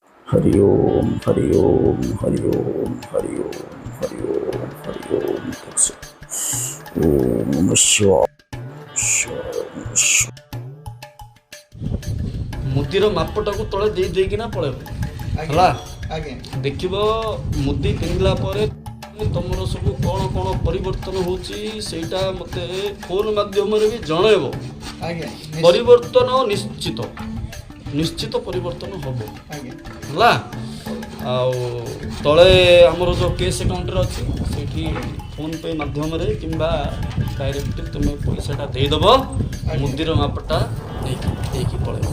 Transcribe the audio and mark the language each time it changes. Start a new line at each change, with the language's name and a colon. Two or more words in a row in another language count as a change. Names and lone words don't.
Sanskrit: हरि ओम हरि ओम हरि ओम हरि ओम हरि ओम हरि ओम ओम नमः शिवाय नमः शिवाय।
Odia: ମୁଦିର ମାପଟା କୁ ତଳେ ଦେ ଦେଖିନା ପଡ଼ିବ ହେଲା ଦେଖିବ ମୁଦି ପିନ୍ଧିଲା ପରେ ତୁମର ସବୁ କଣ କଣ ପରିବର୍ତ୍ତନ ହେଉଛି ସେଟା ମତେ ଫୋନ ମାଧ୍ୟମ ରେ ବି ଜଣାଇବ। ପରିବର୍ତ୍ତନ ନିଶ୍ଚିତ ନିଶ୍ଚିତ ପରିବର୍ତ୍ତନ ହେବ ହେଲା ଆଉ ତଳେ ଆମର ଯେ
English: cash account
Odia: ରେ ଅଛି ସେଠି ଫୋନ ପେ ମାଧ୍ୟମ ରେ କିମ୍ବା ଡାଇରେକ୍ଟ ତୁମେ ପଇସାଟା ଦେଇ ଦେବ ମୁଦିର ମାପଟା ଦେଖି ପଡ଼ିବ।